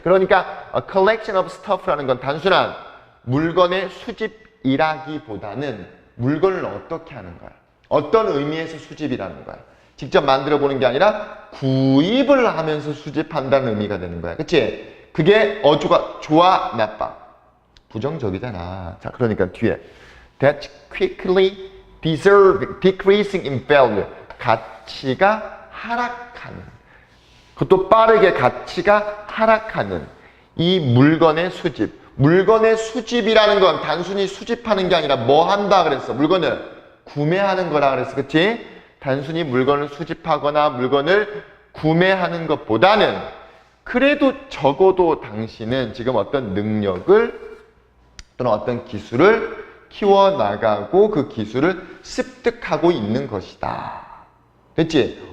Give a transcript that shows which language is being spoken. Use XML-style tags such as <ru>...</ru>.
<ko>그러니까</ko> <en>a collection of stuff</en> <ko>라는 건 단순한 물건의 수집이라기보다는 물건을 어떻게 하는 거야? 어떤 의미에서 수집이라는 거야? 직접 만들어 보는 게 아니라 구입을 하면서 수집한다는 의미가 되는 거야. 그치? 그게 어조가 좋아, 나빠? 부정적이잖아. 자, 그러니까 뒤에</ko> <en>that's quickly decreasing in value.</en> <ko>가치가 하락하는. 그것도 빠르게 가치가 하락하는 이 물건의 수집. 물건의 수집이라는 건 단순히 수집하는 게 아니라 뭐 한다 그랬어? 물건을 구매하는 거라 그랬어. 그치? 단순히 물건을 수집하거나 물건을 구매하는 것보다는 그래도 적어도 당신은 지금 어떤 능력을 또는 어떤 기술을 키워나가고 그 기술을 습득하고 있는 것이다. 됐지?</ko>